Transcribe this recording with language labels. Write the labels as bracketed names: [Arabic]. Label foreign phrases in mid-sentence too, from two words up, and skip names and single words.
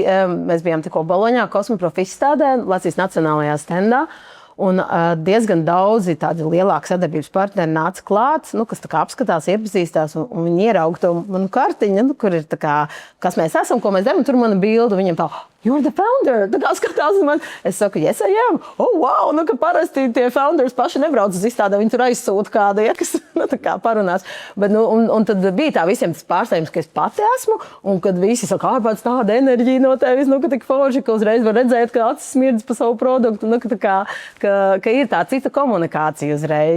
[Latvian] Mēs bijām tikko Boloņā, Kosmoprof izstādē, Latvijas nacionālajā stendā. Un diezgan daudzi tādi lielāki sadarbības partneri nāca klāt, kas apskatās, iepazīstās, un viņi ierauga to manu kartiņu, kur ir kas mēs esam, ko mēs darām, tur mana bilde, viņiem tā, [English] you're the founder, [Latvian] skatās man. Es saku, [English] yes, I am. [Latvian] Wow, ka parasti tie founders paši nebrauc uz izstādē, viņi tur aizsūta kādu, kas parunās. Bet, un tad bija tā visiem tas pārsteigums, ka es pati esmu, un kad visi saka, pēc tāda enerģija no tevis, ka tik forši, ka uzreiz var redzēt, ka acis smirdz pa savu produktu, ka ir tā cita komunikācija uzreiz.